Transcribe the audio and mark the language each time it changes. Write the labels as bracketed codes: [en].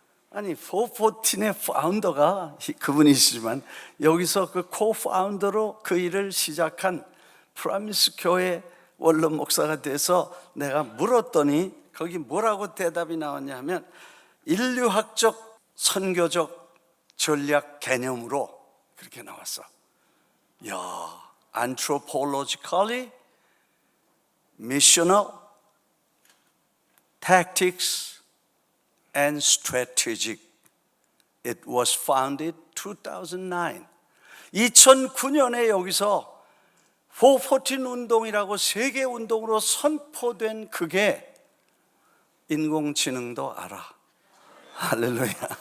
[ko] 아니 414의 파운더가 그분이시지만 여기서 그 코파운더로 그 일을 시작한 프라미스 교회 원로 목사가 돼서 내가 물었더니 거기 뭐라고 대답이 나왔냐 하면, 인류학적 선교적 전략 개념으로 그렇게 나왔어. [en] 야, anthropologically, missional, tactics and strategic. It was founded 2009. [ko] 2009년에 여기서 414 운동이라고 세계 운동으로 선포된, 그게 인공지능도 알아. 할렐루야.